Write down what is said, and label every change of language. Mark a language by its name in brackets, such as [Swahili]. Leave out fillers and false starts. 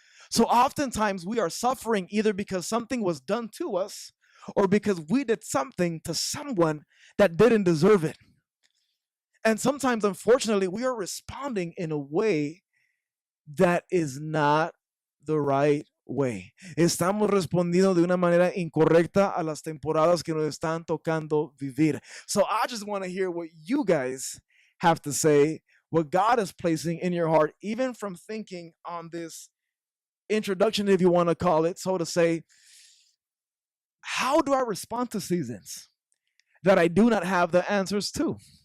[English] So oftentimes we are suffering either because something was done to us or because we did something to someone that didn't deserve it. And sometimes, unfortunately, we are responding in a way that is not the right way. [Spanish] Estamos respondiendo de una manera incorrecta a las temporadas que nos están tocando vivir. [English] So I just want to hear what you guys have to say, what God is placing in your heart, even from thinking on this introduction, if you want to call it, so to say. How do I respond to seasons that I do not have the answers to?